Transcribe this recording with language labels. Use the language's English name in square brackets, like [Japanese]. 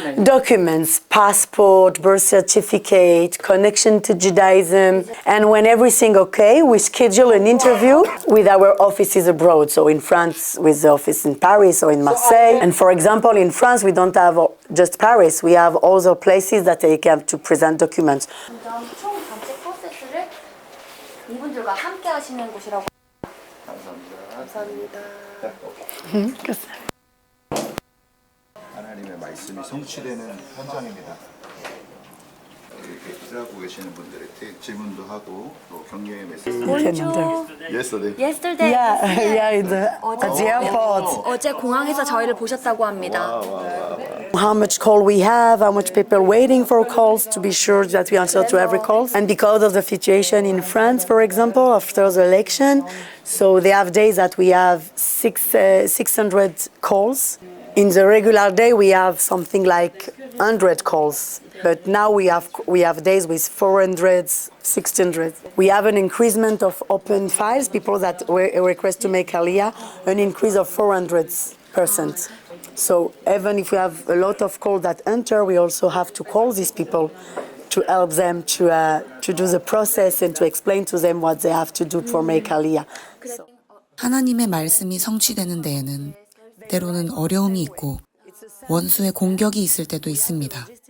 [English] Documents, passport, birth certificate, connection to Judaism. And when everything okay, we schedule an interview with our offices abroad. So in France, with the office in Paris or in Marseille. And for example, in France, we don't have just Paris. We have other places that they have to present documents. [Korean] 총 전체 프로세스를 이분들과 함께 하시는 곳이라고. 감사합니다. 하나님의 말씀이 성취되는 현장입니다. 이렇게 일하고 계시는 분들한테 질문도 하고 또 격려의 메시지. [French] Bonjour. [English] Yesterday. Yesterday. Yeah, at the airport. [Korean] 어제 공항에서 저희를 보셨다고 합니다. [English] How much call we have, how much people waiting for calls to be sure that we answer to every call. And because of the situation in France, for example, after the election, so they have days that we have 600 calls. In the regular day, we have something like 100 calls. But now we have days with 400, 600. We have an increasement of open files, people that request to make Aliyah, an increase of 400%. So even if we have a lot of calls that enter, we also have to call these people to help them to do the process and to explain to them what they have to do for make Aliyah. [Korean] 하나님의 말씀이 성취되는 데에는 때로는 어려움이 있고 원수의 공격이 있을 때도 있습니다.